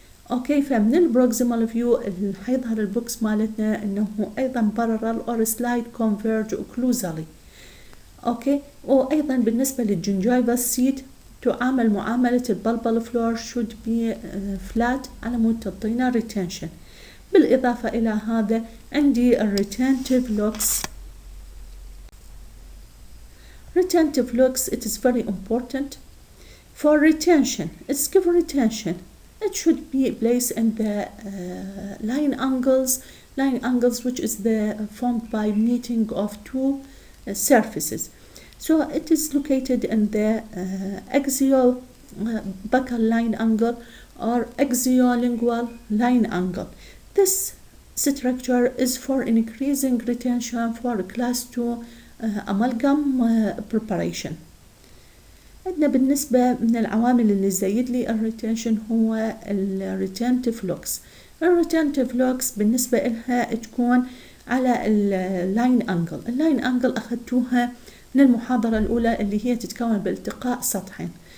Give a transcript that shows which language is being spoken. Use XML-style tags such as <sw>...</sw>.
<ar>اوكي، فمن البروكسيمال فيو حيظهر البوكس مالتنا انه ايضا parallel or slight converge occlusally. اوكي، وايضا بالنسبة للجنجايفال سيت تعامل معاملة البلبل فلور should be flat على مود تعطينا retention. بالاضافة الى هذا عندي retentive locks.</ar> <en>Retentive locks, it is very important for retention. It's give retention. It should be placed in the line angles which is formed by meeting of two surfaces. So it is located in the axial buccal line angle or axiolingual line angle. This structure is for increasing retention for class 2 amalgam preparation.</en> <ar>عندنا بالنسبة من العوامل اللي تزيد لي الريتنشن هو الريتنتيف لوكس. الريتنتيف لوكس بالنسبة إلها تكون على اللاين أنجل. اللاين أنجل أخذتوها من المحاضرة الأولى اللي هي تتكون بالتقاء سطحين.</ar>